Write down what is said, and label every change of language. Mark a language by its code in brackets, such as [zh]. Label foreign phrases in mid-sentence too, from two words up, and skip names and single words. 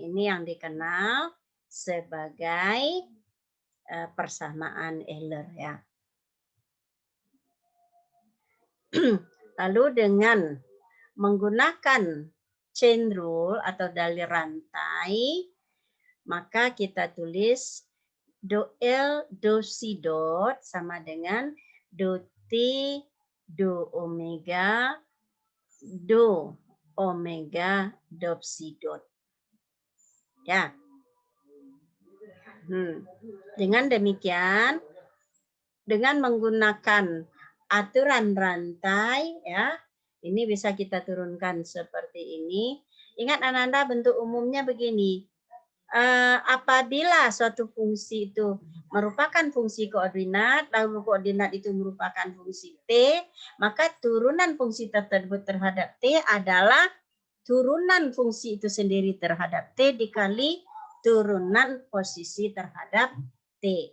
[id] Ini yang dikenal sebagai persamaan Euler, ya. Lalu dengan menggunakan [en] chain rule [id] atau dalil rantai, maka kita tulis do L do C dot sama dengan do T do omega do omega do C dot. Ya. Dengan demikian, dengan menggunakan aturan rantai, ya, ini bisa kita turunkan seperti ini. Ingat Ananda, bentuk umumnya begini. Apabila suatu fungsi itu merupakan fungsi koordinat, lalu koordinat itu merupakan fungsi T, maka turunan fungsi tersebut terhadap T adalah turunan fungsi itu sendiri terhadap T dikali turunan posisi terhadap T.